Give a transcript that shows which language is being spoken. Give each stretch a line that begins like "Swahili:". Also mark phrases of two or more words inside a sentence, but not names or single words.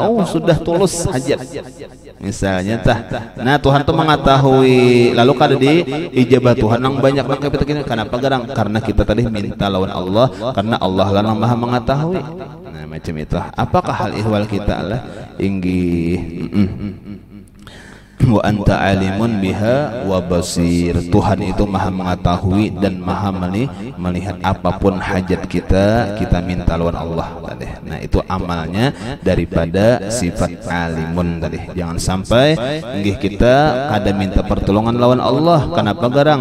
Banjar: Oh sudah tulus hajat misalnya tah. Nah Tuhan tuh mengetahui lalu kada diijabah Tuhan nang banyak nang kita kini. Kenapa garang? Karena kita tadi minta lawan Allah, karena Allah lah yang maha mengetahui. Nah macam itu. Apakah hal ihwal kita
Arabic: الله وأنت عليم بها وبصير.
Banjar: Tuhan itu maha mengetahui dan maha melihat apapun hajat kita minta lawan Allah tadi. Nah itu amalnya daripada sifat alimun tadi. Jangan sampai kita kada minta pertolongan lawan Allah. Kenapa garang?